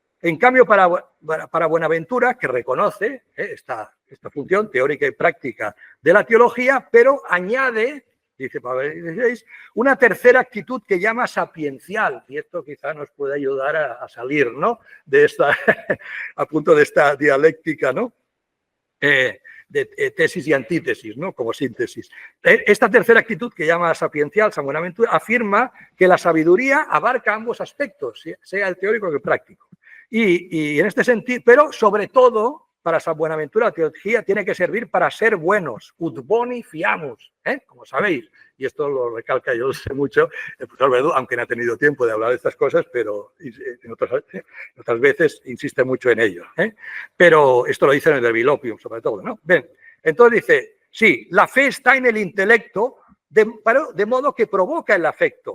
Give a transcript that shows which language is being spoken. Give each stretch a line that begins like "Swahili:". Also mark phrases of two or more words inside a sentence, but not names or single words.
Spanish: En cambio, para Buenaventura, que reconoce esta función teórica y práctica de la teología, pero añade, dice Pablo XVI, una tercera actitud que llama sapiencial, y esto quizá nos puede ayudar a salir, ¿no?, de esta, a punto de esta dialéctica, ¿no?, de tesis y antítesis, ¿no?, como síntesis. Esta tercera actitud que llama sapiencial San Buenaventura afirma que la sabiduría abarca ambos aspectos, sea el teórico que el práctico. Y en este sentido, pero sobre todo, para San Buenaventura la teología tiene que servir para ser buenos,
Latin: ut boni fiamus,
Spanish: como sabéis, y esto lo recalca, yo lo sé mucho, el profesor Verdú, aunque no ha tenido tiempo de hablar de estas cosas, pero en otras veces insiste mucho en ello. Pero esto lo dice en el Verbiloquium, sobre todo, ¿no? Bien, entonces dice, sí, la fe está en el intelecto, de modo que provoca el afecto.